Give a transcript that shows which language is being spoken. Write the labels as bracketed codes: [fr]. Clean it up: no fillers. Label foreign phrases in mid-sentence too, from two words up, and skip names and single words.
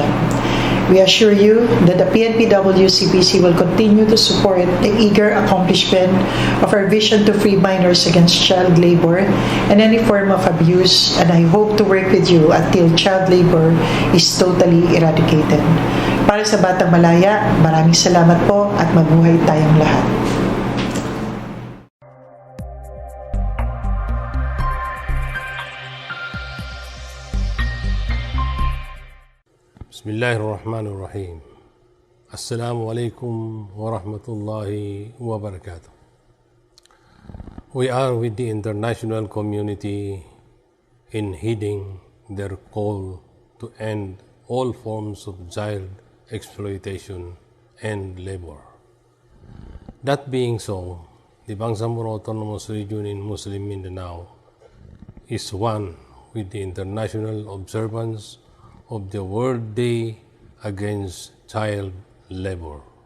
[en] We assure you that the PNP-WCPC will continue to support the eager accomplishment of our vision to free minors against child labor and any form of abuse, and I hope to work with you until child labor is totally eradicated. [tl] Para sa Batang Malaya, maraming salamat po at mabuhay tayong lahat. [ar] بسم الله الرحمن الرحيم. السلام عليكم ورحمة الله وبركاته. [en] We are with the international community in heeding their call to end all forms of child exploitation and labor. That being so, the Bangsamoro Autonomous Region in Muslim Mindanao is one with the international observance of the World Day Against Child Labor.